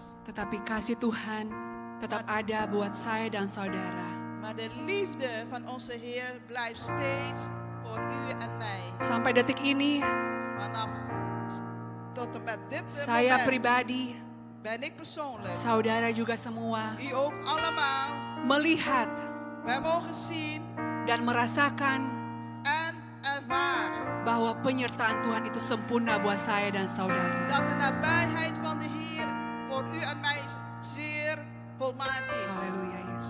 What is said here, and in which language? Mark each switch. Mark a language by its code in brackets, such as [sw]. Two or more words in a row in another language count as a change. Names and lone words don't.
[id] Tetapi kasih Tuhan tetap ada buat saya dan saudara. [nl] Maar de liefde van onze Heer blijft steeds voor u en mij. [id] Sampai detik ini, [nl] Vanaf tot en met dit [id] saya [nl] moment [id] pribadi, [nl] ben ik persoonlijk, [id] saudara juga semua, [nl] u ook allemaal, [id] melihat [nl] wij mogen zien [id] dan merasakan [nl] en ervaren [id] bahwa penyertaan Tuhan itu sempurna buat saya dan saudara. [nl] dat de nabijheid van de Heer voor u en mij zeer volmaakt is. [id] Haleluya Yesus.